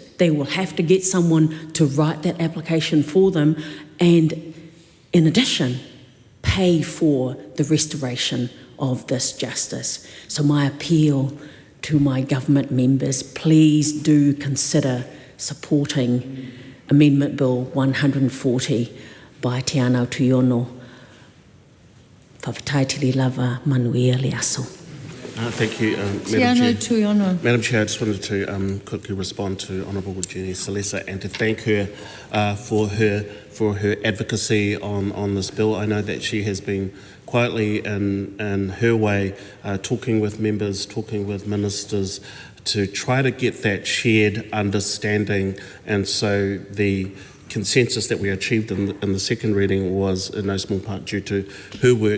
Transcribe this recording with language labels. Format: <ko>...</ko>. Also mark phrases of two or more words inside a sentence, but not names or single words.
<en>They will have to get someone to write that application for them, and in addition, pay for the restoration of this justice. So my appeal to my government members, please do consider supporting Amendment Bill 140 by Te Aotearoa.</en> <sm>Whawhataitiri lava manuia le aso.</sm> <en>Thank you, Madam Chair. I just wanted to quickly respond to Honourable Jenny Salesa and to thank her for her advocacy on this bill. I know that she has been quietly in her way talking with members, talking with ministers to try to get that shared understanding, and so the consensus that we achieved in the second reading was in no small part due to her work.</en>